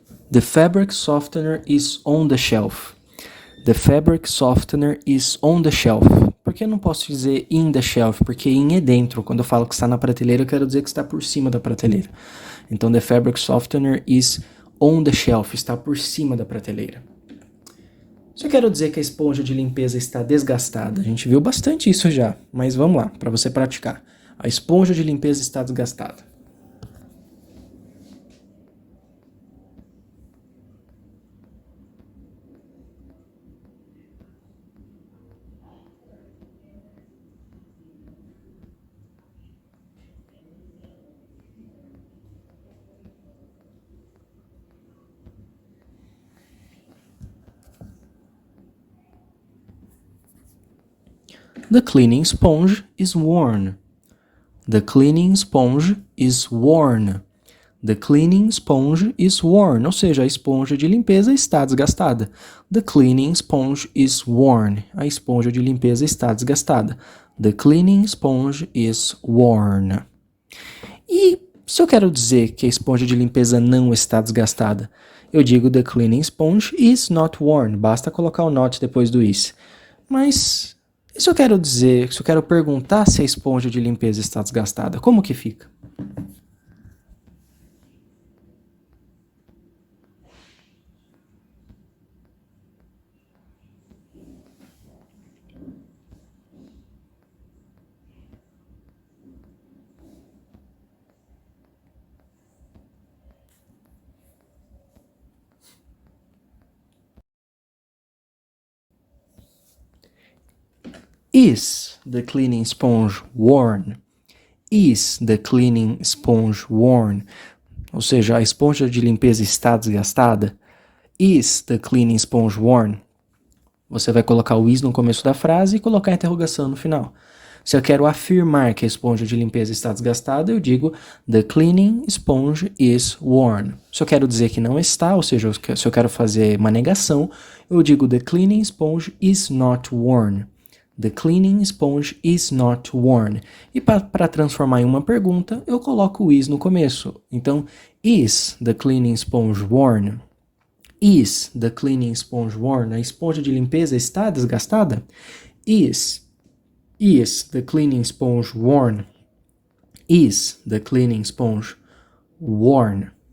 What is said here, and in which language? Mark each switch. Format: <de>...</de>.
<en>The fabric softener is on the shelf. The fabric softener is on the shelf.</en> <pt>Por que eu não posso dizer</pt> <en>in the shelf?</en> <pt>Porque in é dentro. Quando eu falo que está na prateleira, eu quero dizer que está por cima da prateleira.</pt> <en>Então, the fabric softener is on the shelf.</en> <pt>Está por cima da prateleira. Se eu quero dizer que a esponja de limpeza está desgastada, a gente viu bastante isso já, mas vamos lá, para você praticar. A esponja de limpeza está desgastada.</pt> <en>The cleaning sponge is worn. The cleaning sponge is worn. The cleaning sponge is worn.</en> <pt>Ou seja, a esponja de limpeza está desgastada.</pt> <en>The cleaning sponge is worn.</en> <pt>A esponja de limpeza está desgastada.</pt> <en>The cleaning sponge is worn.</en> <pt>E se eu quero dizer que a esponja de limpeza não está desgastada, eu digo</pt> <en>the cleaning sponge is not worn.</en> <pt>Basta colocar o not depois do is. Mas e se eu quero dizer, se eu quero perguntar se a esponja de limpeza está desgastada, como que fica?</pt> <en>Is the cleaning sponge worn? Is the cleaning sponge worn?</en> <pt>Ou seja, a esponja de limpeza está desgastada?</pt> <en>Is the cleaning sponge worn?</en> <pt>Você vai colocar o is no começo da frase e colocar a interrogação no final. Se eu quero afirmar que a esponja de limpeza está desgastada, eu digo</pt> <en>the cleaning sponge is worn.</en> <pt>Se eu quero dizer que não está, ou seja, se eu quero fazer uma negação, eu digo</pt> <en>the cleaning sponge is not worn.</en> <pt>The cleaning sponge is not worn. E para transformar em uma pergunta, eu coloco o is no começo.</pt> <en>Então, is the cleaning sponge worn? Is the cleaning sponge worn?</en> <pt>A esponja de limpeza está desgastada?</pt> <en>Is the cleaning sponge worn? Is the cleaning sponge worn?</en>